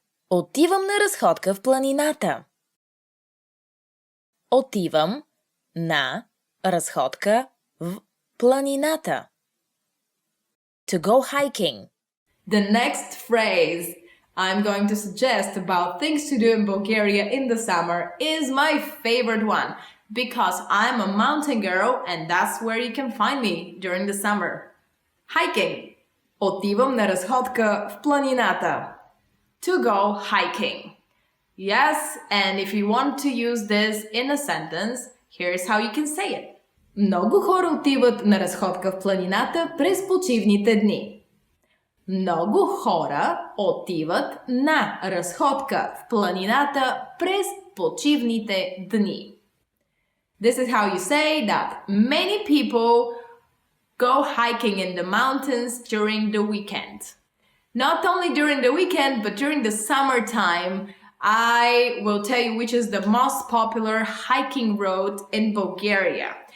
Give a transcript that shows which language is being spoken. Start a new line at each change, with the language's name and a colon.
Bulgarian: Отивам на разходка в планината. Отивам на разходка в планината.
English: To go hiking. The next phrase I'm going to suggest about things to do in Bulgaria in the summer is my favorite one because I'm a mountain girl and that's where you can find me during the summer. Hiking.
Bulgarian: Отивам на разходка в планината.
English: To go hiking. Yes, and if you want to use this in a sentence, here's how you can say it.
Bulgarian: Много хора отиват на разходка в планината през почивните дни. Много хора отиват на разходка в планината през почивните дни.
English: This is how you say that many people go hiking in the mountains during the weekend. Not only during the weekend, but during the summertime, I will tell you which is the most popular hiking road in Bulgaria.